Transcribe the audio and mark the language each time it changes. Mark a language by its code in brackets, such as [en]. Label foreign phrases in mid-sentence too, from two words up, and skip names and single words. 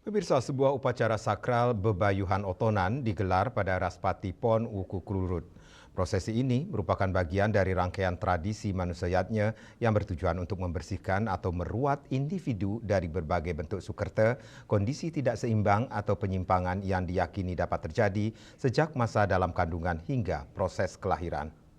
[id] Pemirsa, sebuah upacara sakral bebayuhan otonan digelar pada Raspati Pon Wuku Klurut. Prosesi ini merupakan bagian dari rangkaian tradisi manusiaatnya yang bertujuan untuk membersihkan atau meruat individu dari berbagai bentuk sukerte, kondisi tidak seimbang atau penyimpangan yang diyakini dapat terjadi sejak masa dalam kandungan hingga proses kelahiran.